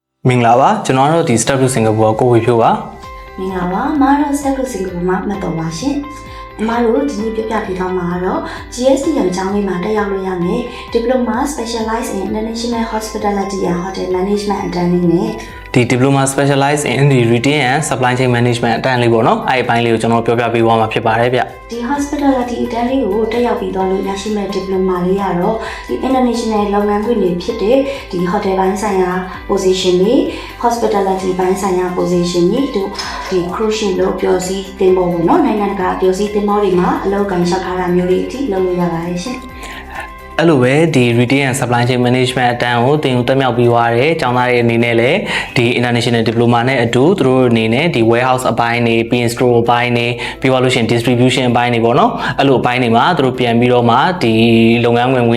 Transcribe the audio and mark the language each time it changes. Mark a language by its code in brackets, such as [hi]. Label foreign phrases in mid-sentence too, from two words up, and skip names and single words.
[my] မင်္ဂလာပါကျွန်တော်တို့ဒီ Step to Singapore ကိုဝေဖြိုးပါ မင်္ဂလာပါမအားတော့ Step to Singapore မှာမှတ်တော်ပါရှင်အမတို့ဒီနေ့ပြပြပေးသွားမှာကတော့ GSTM ကျောင်းလေးမှာတက်ရောက်လို့ရမယ် [en] Diploma Specialized in International Hospitality and Hotel Management [my] အတန်းလေးနဲ့ ဒီ [en] Diploma Specialized in the Retail and Supply Chain Management [my] အတန်းလေးပေါ့နော်အဲ့ဒီပိုင်းလေးကိုကျွန်တော်ပြောပြပေးသွားမှာဖြစ်ပါတယ်ဗျ ဒီ Hospitality အတန်းလေးကိုတက်ရောက်ပြီးတော့လို့ရရှိမဲ့ Diploma လေးကတော့ဒီ International လုပ်ငန်းခွင်တွေဖြစ်တဲ့ဒီ Hotel ဘိုင်းဆိုင်ရာ position တွေ Hospitality ဘိုင်းဆိုင်ရာ position တွေတို့ဒီ [en] cruise ship [my] လို့ပြောစီတင်ပေါ်ပေါ့နော်နိုင်ငံတကာပြောစီတင်ပေါ်တွေမှာအလုပ်ကိုင်လျှောက်ထားတာမျိုးတွေအထိလုပ်လို့ရပါတယ်ရှင် အဲ့လိုပဲဒီ [en] Retail and Supply Chain Management [my] အတန်းကိုတင်တက်မြောက်ပြီးသွားတယ်ကျောင်းသားတွေအနေနဲ့လည်းဒီ [en] International Diploma [my] နဲ့အတူသူတို့အနေနဲ့ဒီ warehouse အပိုင်းတွေ [en] PN store [my] အပိုင်းတွေပြီးသွားလို့ရှိရင် distribution အပိုင်းတွေပေါ့နော်အဲ့လိုအပိုင်းတွေမှာသူတို့ပြန်ပြီးတော့မှဒီလုပ်ငန်းဝင်